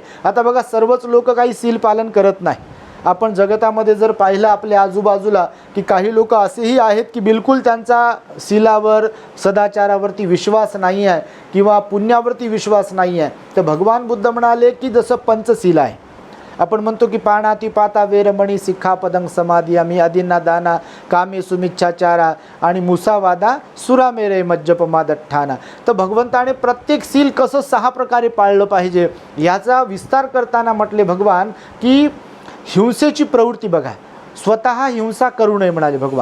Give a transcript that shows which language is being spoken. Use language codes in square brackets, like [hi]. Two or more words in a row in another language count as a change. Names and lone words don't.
[mr] आता बघा, सर्वच लोक काही शील पालन करत नाही. आपण जगतामध्ये जर पाहिलं आपल्या आजूबाजूला की काही लोक असेही आहेत की बिलकुल त्यांचा शीलावर, सदाचारावरती विश्वास नाही आहे किंवा पुण्यावरती विश्वास नाही आहे. तर भगवान बुद्ध म्हणाले की जसं पंचशील आहे, आपण म्हणतो की [pi] पाणाती पाता वेरमणी सिक्खापदं समादियामी अदिन्ना दाना कामे सुमिच्छाचारा [mr] आणि [pi] मुसावादा सुरा मेरे मज्जपमादठ्ठाना. [mr] तर भगवंताने प्रत्येक शील कसं 6 प्रकारे पाळलं पाहिजे याचा विस्तार करताना म्हटले भगवान की हिंसेची प्रवृत्ती बघा, स्वतः हिंसा करू नये म्हणाले भगवान.